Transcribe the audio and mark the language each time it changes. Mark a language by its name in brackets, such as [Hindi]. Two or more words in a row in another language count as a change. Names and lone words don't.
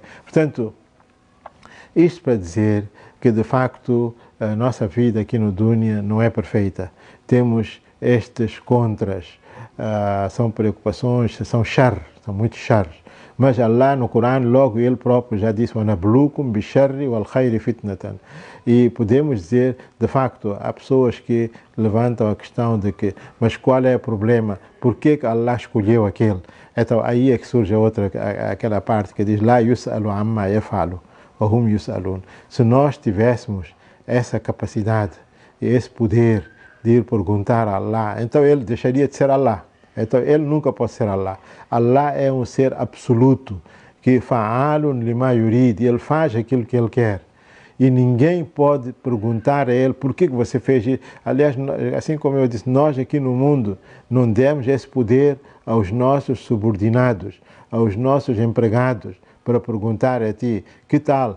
[Portuguese] Portanto, isto para dizer que, de facto, a nossa vida aqui no Dunya não é perfeita. Temos estes contras, são preocupações, são são muitos char. Mas Allah no Corão, logo ele próprio já disse: [Arabic] وَنَبْلُوكُمْ بِالشَّرِّ وَالْخَيْرِ فِتْنَةً. [Portuguese] E podemos dizer, de facto, há pessoas que levantam a questão de que, mas qual é o problema? Por que Allah escolheu aquele? Então aí é que surge aquela parte que diz: [Arabic] لَا يُسْأَلُ عَمَّا يَفْعَلُ وَهُمْ يُسْأَلُونَ. [Portuguese] Se nós tivéssemos essa capacidade e esse poder de ir perguntar a Allah, então ele deixaria de ser Allah. Então ele nunca pode ser Allah. Allah é um ser absoluto, que [Arabic] فعال لما يريد, [Portuguese] ele faz aquilo que ele quer. E ninguém pode perguntar a ele por que você fez isso. Aliás, assim como eu disse, nós aqui no mundo não demos esse poder aos nossos subordinados, aos nossos empregados, para perguntar a ti, que tal?